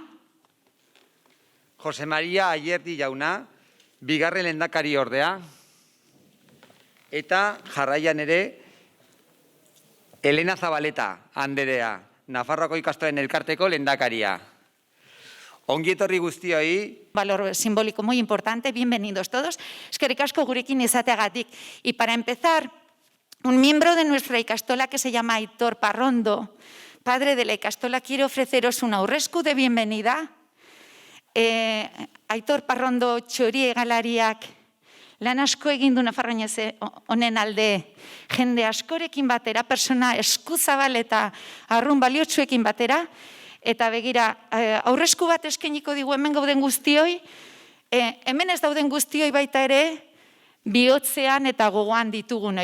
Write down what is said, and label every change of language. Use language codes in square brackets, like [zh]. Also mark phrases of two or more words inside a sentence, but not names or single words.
[eu] Jose Maria Ayerdi jauna, 2. lehendakari ordea, eta jarraian ere, Elena Zabaleta anderea, Nafarroako ikastolen elkarteko lehendakaria. Ongi etorri guztioi. [es] Valor simbólico muy importante, bienvenidos todos. [eu] Eskerrik asko gurekin izateagatik. [es] Y para empezar, un miembro de nuestra ikastola que se llama Aitor Parrondo, padre de la ikastola, quiere ofreceros un aurresku de bienvenida. [eu] Aitor Parrondo txori egalariak lan asko egin du Nafarroa oinez honen alde, jende askorekin batera, persona eskuzabal eta arrun baliotsuekin batera, eta begira, aurresku bat eskainiko digu hemen gauden guztioi, hemen ez dauden guztioi baita ere, bihotzean eta gogoan ditugun.